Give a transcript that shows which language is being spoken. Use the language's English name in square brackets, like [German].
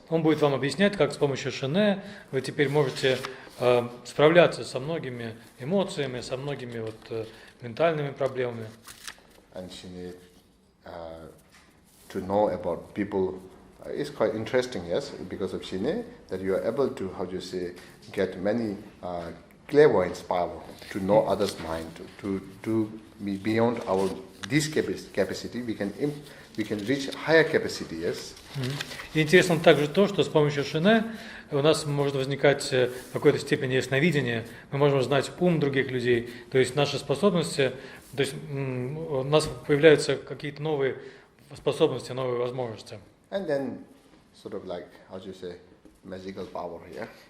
[Russian] Он будет вам объяснять, как с помощью шине вы теперь можете справляться со многими эмоциями, со многими вот ментальными проблемами. [English] And shine, to know about people is quite interesting, yes, because of shine, that you are able to, how do you say, get many clairvoyance power to know others' mind, to be beyond our this capacity. We can reach higher capacity, yes. [Russian] И интересно также то, что с помощью шине у нас может возникать в какой-то степени ясновидение, мы можем знать ум других людей, то есть наши способности, то есть у нас появляются какие-то новые способности, новые возможности. [English] And then sort of like, how do you say, magical power, yeah?